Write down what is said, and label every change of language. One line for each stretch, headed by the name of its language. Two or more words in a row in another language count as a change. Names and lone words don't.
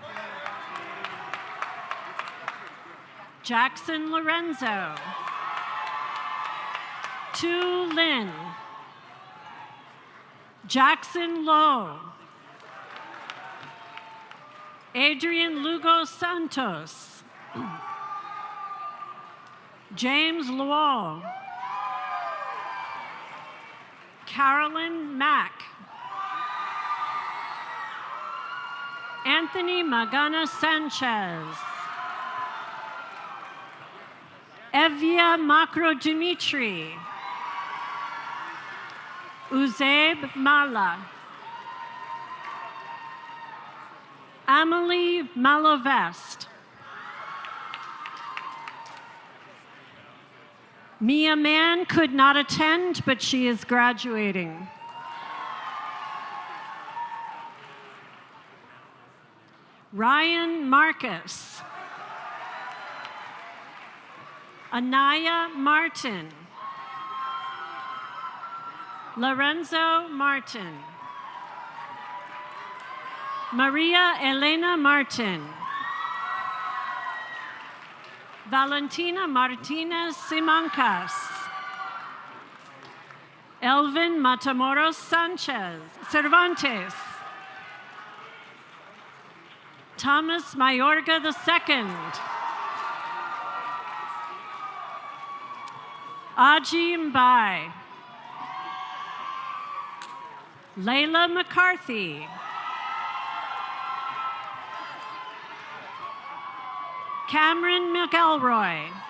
English: Jackson Lorenzo. Tu Lin. Jackson Lowe. Adrian Lugo Santos. James Luo. Carolyn Mack. Anthony Magana Sanchez. Evia Makro Dimitri. Uzaib Mala. Amelie Malovest. Mia Mann could not attend, but she is graduating. Ryan Marcus. Anaya Martin. Lorenzo Martin. Maria Elena Martin. Valentina Martinez Simancas. Elvin Matamoros Sanchez Cervantes. Thomas Mayorga II. Aji Mbai. Layla McCarthy. Cameron McElroy.